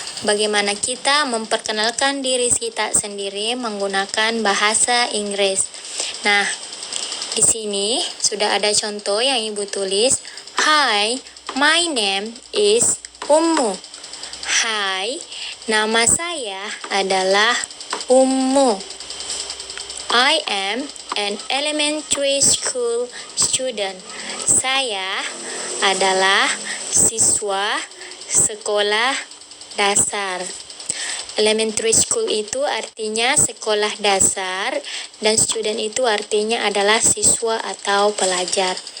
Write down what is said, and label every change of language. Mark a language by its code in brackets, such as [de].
[id] Bagaimana kita memperkenalkan diri kita sendiri menggunakan bahasa Inggris. Nah, di sini sudah ada contoh yang Ibu tulis. [en] Hi, my name is Ummu. [id] Hai, nama saya adalah Ummu. [en] I am an elementary school student. [id] Saya adalah siswa sekolah dasar. Elementary school itu artinya sekolah dasar dan student itu artinya adalah siswa atau pelajar.